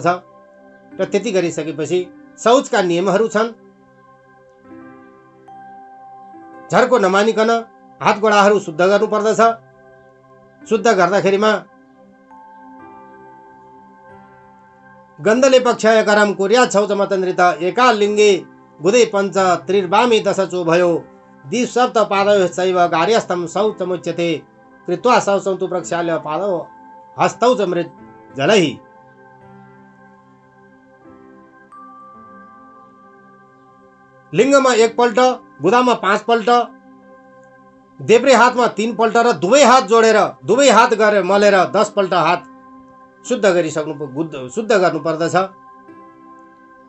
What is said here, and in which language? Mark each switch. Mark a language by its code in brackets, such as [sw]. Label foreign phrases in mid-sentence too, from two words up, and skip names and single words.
[ne] र त्यति गरिसकेपछि शौचका नियमहरू छन्। झर्को नमानिकन हात गोडाहरू शुद्ध गर्नुपर्दछ। शुद्ध गर्दाखेरिमा [sa] गन्धले पक्षय करम कुर्यात् शौचमतन्द्रित एकालिङ्गे गुदे पञ्च त्रिर्वामे दशचो भयो द्विसप्त पादयोश्चैव कार्यस्थं शौचमुच्यते कृत्वा शौचं तु प्रक्षाल्य पादौ हस्तौ च मृत जलैः। [ne] लिङ्गमा 1 पल्ट, गुदामा 5 पल्ट, देब्रे हातमा 3 पल्ट र दुवै हात जोडेर दुवै हात गरेर मलेर 10 पल्ट हात शुद्ध गर्नुपर्दछ।